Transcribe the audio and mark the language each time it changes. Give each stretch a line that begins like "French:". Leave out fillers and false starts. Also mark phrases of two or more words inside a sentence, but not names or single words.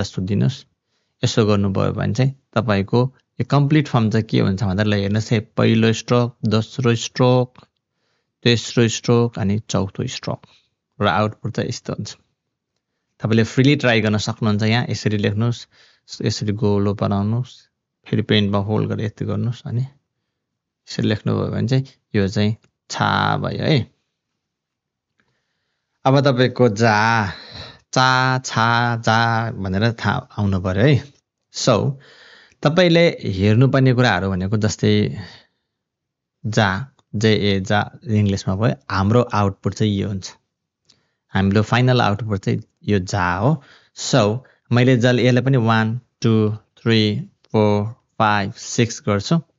Nepali: सुत्दिनुहोस् यसो गर्नुभयो भने चाहिँ तपाईँको यो
English: complete form
Nepali: चाहिँ के हुन्छ भन्दा ल हेर्नुहोस् है पहिलो स्ट्रोक दोस्रो स्ट्रोक तेस्रो स्ट्रोक अनि चौथो स्ट्रोक र आउटपुट चाहिँ यस्तो हुन्छ तपाईँले
English: freely try
Nepali: गर्न सक्नुहुन्छ यहाँ यसरी लेख्नुहोस् यसरी गोलो बनाउनुहोस् फेरि पेनमा होल्ड गरेर यति गर्नुहोस् अनि यसरी लेख्नुभयो भने चाहिँ यो चाहिँ छा भयो है अब तपाईँको जा चा छा जा भनेर थाहा आउनु पर्यो है सो तपाईँले हेर्नुपर्ने कुराहरू भनेको जस्तै जा जे जा इङ्ग्लिसमा भयो हाम्रो आउटपुट चाहिँ यो हुन्छ हाम्रो फाइनल आउटपुट चाहिँ यो जा हो सो मैले यसलाई पनि 1 2 3 4 5 6 गर्छु